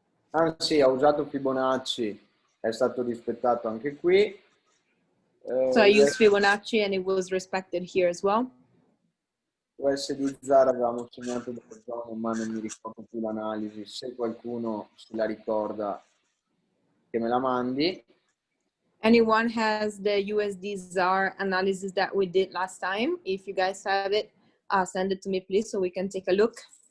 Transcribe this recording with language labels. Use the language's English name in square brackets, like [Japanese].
[Italian] Ah sì, ho usato Fibonacci, è stato rispettato anche qui. [English] So I used Fibonacci and it was respected here as well. [Italian] US di Zara avevamo segnato delle zone, ma non mi ricordo più l'analisi. Se qualcuno se la ricorda, che me la mandi. [English] Anyone has the USD ZAR analysis that we did last time? If you guys have it, send it to me, please, so we can take a look.